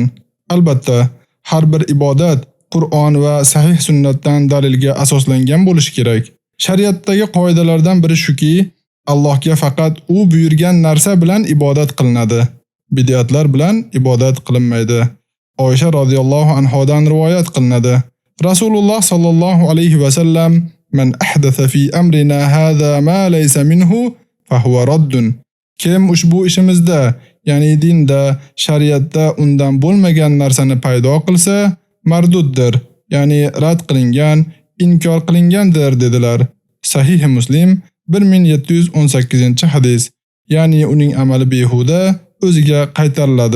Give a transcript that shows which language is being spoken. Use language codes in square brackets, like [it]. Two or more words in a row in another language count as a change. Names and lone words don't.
[uz] Albatta, har bir ibodat Qur'on va sahih sunnatdan dalilga asoslangan bo'lishi kerak. Shariatdagi qoidalardan biri shuki, Allohga faqat u buyurgan narsa bilan ibodat qilinadi. Bid'atlar bilan ibodat qilinmaydi. Oysha [ar] رضي الله عنها [uz] rivoyat qilinadi. [ar] رسول الله صلى الله عليه وسلم من أحدث في أمرنا هذا ما ليس منه فهو رد." [uz] Kim ushbu ishimizda, ya'ni dinda, shariatda undan bo'lmagan narsani paydo qilsa, marduddir, ya'ni rad qilingan, inkor qilingandir dedilar. Sahih Muslim 1718-hadis. Ya'ni uning amali behuda, o'ziga qaytariladi.